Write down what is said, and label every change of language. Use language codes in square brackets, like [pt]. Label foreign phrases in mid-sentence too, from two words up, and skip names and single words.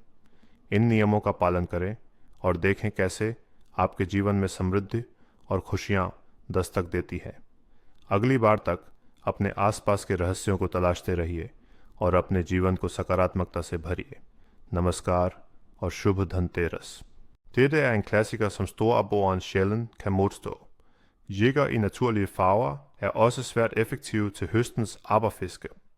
[hi] इन नियमों का पालन करें और देखें कैसे आपके जीवन में समृद्धि और खुशियां दस्तक देती है। अगली बार तक अपने आसपास के रहस्यों को तलाशते रहिए और अपने जीवन को सकारात्मकता से भरिए। नमस्कार और शुभ धनतेरस. [da] Dette er en klassiker, som storaborren sjældent kan modstå. Jigger i naturlige farver er også svært effektive til høstens aberfiske.